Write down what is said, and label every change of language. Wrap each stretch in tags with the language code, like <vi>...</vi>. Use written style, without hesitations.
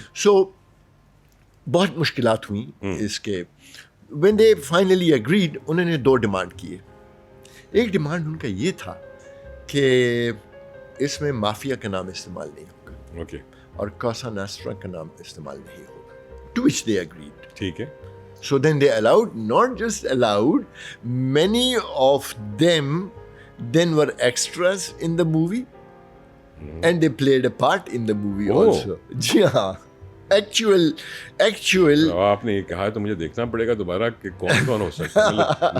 <ur>سو بہت مشکلات ہوئیں اس کے.</ur> <en>When they finally agreed,</en> <ur>انہوں نے 2 ڈیمانڈ کیے. ایک ڈیمانڈ ان کا یہ تھا کہ اس میں مافیا کا نام استعمال نہیں ہوگا.</ur> <en>Okay.</en> <ur>اور کوسا ناسٹرا کا نام استعمال نہیں ہوگا.</ur> <en>To which they agreed.</en> <ur>ٹھیک ہے.</ur> <en>So then they allowed, not just allowed, many of them then were extras in the movie and they played a part in the movie also.</en> <ur>جی ہاں, actual آپ نے یہ کہا تو مجھے دیکھنا پڑے گا دوبارہ کہ کون کون ہو سکتا ہے.</ur>